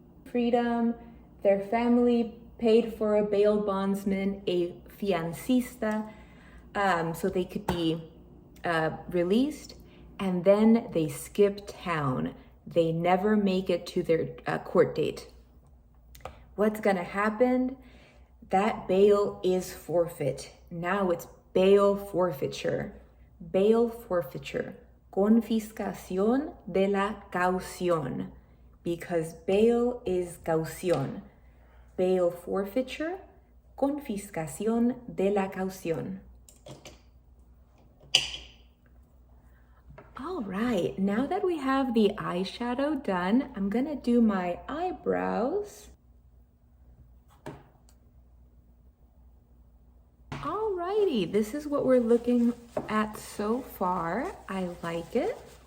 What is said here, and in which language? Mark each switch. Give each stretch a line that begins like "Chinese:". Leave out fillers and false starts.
English: Freedom, their family paid for a bail bondsman, a fiancista, so they could be released, and then they skip town. They never make it to their court date. What's gonna happen? That bail is forfeit. Now it's bail forfeiture. Bail forfeiture.
Spanish: Confiscación de la caución.
English: Because bail is caución. Bail forfeiture.
Spanish: Confiscación de la caución.
English: All right, now that we have the eyeshadow done, I'm gonna do my eyebrows. Alrighty, this is what we're looking at so far. I like it.